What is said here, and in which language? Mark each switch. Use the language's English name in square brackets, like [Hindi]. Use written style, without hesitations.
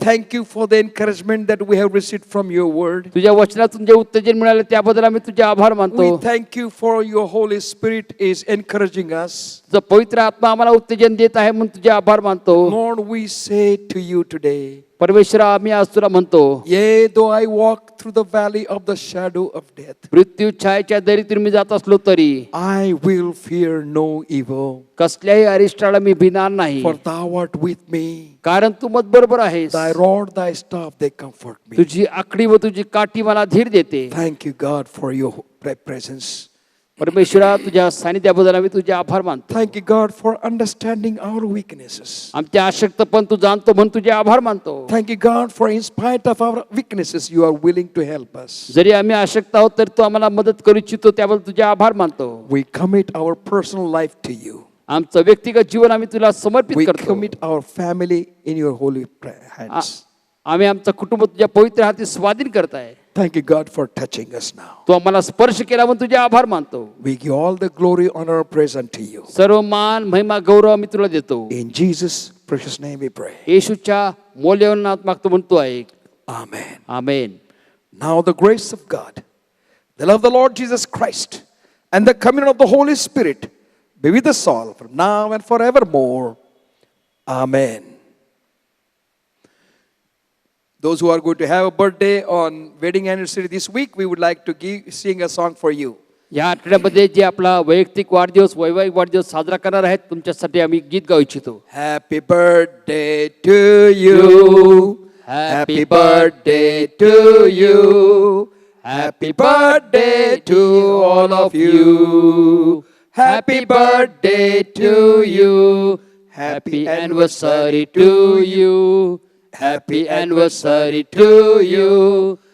[English] thank you for the encouragement that we have received from your word. [Marathi] तुझ्या वचनातून जे उत्तेजन मिळाले त्याबद्दल आम्ही तुझे आभार मानतो. [English] We thank you for your Holy Spirit is encouraging us. [Marathi] तुझा पवित्र आत्मा आम्हाला उत्तेजन देत आहे म्हणून तुझे आभार मानतो. [English] Lord, we say to you today, [Marathi] परमेश्वरा, आम्ही आज तुला म्हणतो, [English] yea, though I walk through the valley of the shadow of death, [Marathi] मृत्यू छायेच्या दरीतून मी जात असलो तरी [English] I will fear no evil, [Marathi] कसल्याही अरिष्टाला मी भिणार नाही. [English] for thou art with me. [Marathi] कारण तू मत बरोबर आहेस. [English] Thy rod, thy staff, they comfort me. [Marathi] तुझी आकडी व तुझी काठी मला धीर देते. [English] Thank you, God, for your presence. [Marathi] परमेश्वरा, तुझ्या सानिध्याबद्दल आम्ही तुझे आभार मानतो. [English] Thank you, God, for understanding our weaknesses. [Marathi] आमच्या अशक्तपण तू जाणतो म्हणून तुझे आभार मानतो. [English] Thank you, God, for in spite of our weaknesses, you are willing to help us. [Marathi] जरी आम्ही अशक्त आहोत तरी तू आम्हाला मदत करू इच्छितो, त्याबद्दल तुझे आभार मानतो. [English] We commit our personal life to you. [Marathi] आमचं व्यक्तिगत जीवन आम्ही तुला समर्पित [English] We [Marathi] करतो. [English] commit our family in your holy hands. [Marathi] आम्ही आमचं कुटुंब तुझ्या पवित्र हाती स्वाधीन करताय. [English] Thank you, God, for touching us now. [Marathi] तू आम्हाला स्पर्श केला म्हणून तुझे आभार मानतो. [English] We give all the glory, honor, praise unto you. [Marathi] सर्व मान, महिमा, गौरव आम्ही तुला देतो. [English] In Jesus' precious name we pray. [Marathi] येशूच्या मौल्यवान नावात मागतो म्हणतो आहे. [English] Amen. [Marathi] Amen. [English] Now the grace of God, the love of the Lord Jesus Christ, and the communion of the Holy Spirit be with us all from now and forevermore. Amen. Those who are going to have a birthday on wedding anniversary this week, we would like to sing a song for you. [Marathi] या आठवड्यामध्ये जे आपला वैयक्तिक वाढदिवस, वैवाहिक वाढदिवस साजरा करणार आहेत, तुमच्यासाठी आम्ही गीत गाऊ इच्छितो. [English] Happy birthday to you. Happy birthday to you. Happy birthday to all of you. Happy birthday to you. Happy anniversary to you. Happy anniversary to you.